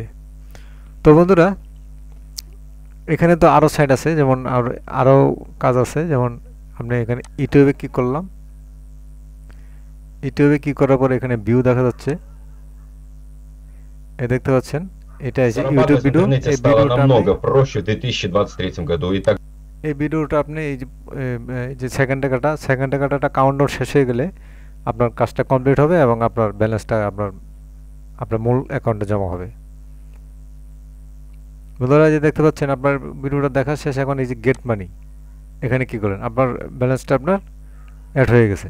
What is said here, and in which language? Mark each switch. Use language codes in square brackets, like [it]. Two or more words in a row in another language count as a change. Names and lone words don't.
[bn] তো বন্ধুরা, এখানে তো আরও সাইট আছে, যেমন আরও কাজ আছে। যেমন আপনি এখানে ইউটিউবে ক্লিক করলাম, ইউটিউবে ক্লিক করার পর এখানে ভিউ দেখা যাচ্ছে, এই দেখতে পাচ্ছেন এটা আছে ইউটিউব [ru] Зарабатывать в [bn] ভিডিও। [ru] интернете [bn] এই [ru] стало [bn] ভিডিওটা আপনি [ru] намного проще в 2023 году. И так [bn] এই ভিডিওটা আপনি এই যে সেকেন্ডে কাটাটা কাউন্টডাউন শেষ হয়ে গেলে আপনার কাজটা কমপ্লিট হবে এবং আপনার ব্যালেন্সটা আপনার আপনার মূল অ্যাকাউন্টে জমা হবে। বন্ধুরা, যে দেখতে পাচ্ছেন আপনার ভিডিওটা দেখা শেষ, এখন এই যে [en] get money [bn] এখানে কি করেন, আপনার ব্যালেন্সটা আপনার অ্যাড হয়ে গেছে।